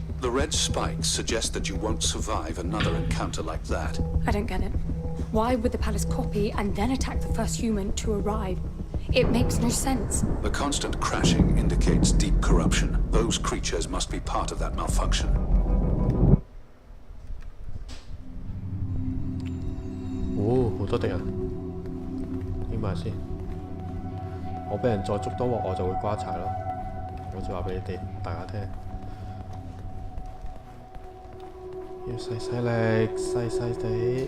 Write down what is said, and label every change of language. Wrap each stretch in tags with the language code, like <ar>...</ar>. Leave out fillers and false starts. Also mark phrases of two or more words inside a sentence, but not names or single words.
<en>The red spikes suggest that you won't survive another encounter like that. I don't get it. Why would the palace copy and then attack the first human to arrive? It makes no sense. The constant crashing indicates deep corruption. Those creatures must be part of that malfunction.</en> <yue>哦，好多敵人，點埋先？我俾人再捉多鑊，我就會瓜柴咯。好似話俾你哋大家聽，要細細力，細細地。</yue>